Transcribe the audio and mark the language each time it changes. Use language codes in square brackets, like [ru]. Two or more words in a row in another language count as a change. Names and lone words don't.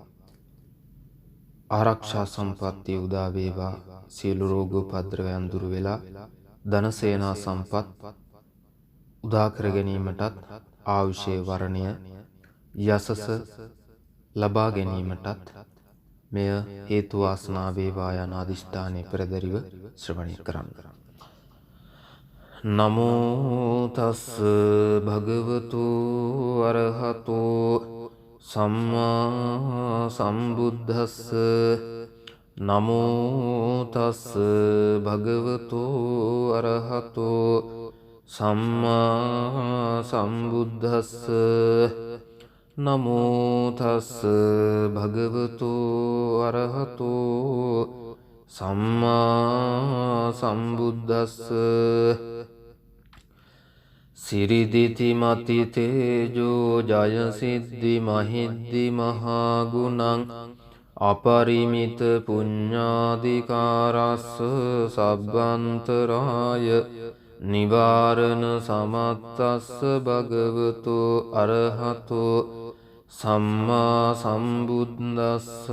[si] ආරක්ෂා සම්පත්තිය උදා වේවා, සියලු රෝගෝපද්‍රවයන් දුරු වෙලා ධන සේනා සම්පත් උදා කර ගැනීමටත් ආයුෂේ වර්ණය යසස ලබා ගැනීමටත් මෙය හේතු වාසනා වේවා යන අදිෂ්ඨානයේ පෙරදරිව ශ්‍රවණය කරන්න. [pi] නමෝ තස් භගවතු අරහතෝ සම්මා සම්බුද්දස්ස. නමෝ තස් භගවතු අරහතෝ සම්මා සම්බුද්දස්ස. නමෝ තස් භගවතු අරහතෝ සම්මා සම්බුද්දස්ස. සිරිදිති මති තේජෝ ජය සිද්ධි මහිද්දි මහා ගුණං අපරිමිත පුඤ්ඤාධිකාරස්ස සබ්බන්තරාය නිවාරණ සමත්තස්ස භගවතු අරහතෝ සම්මා සම්බුද්දස්ස.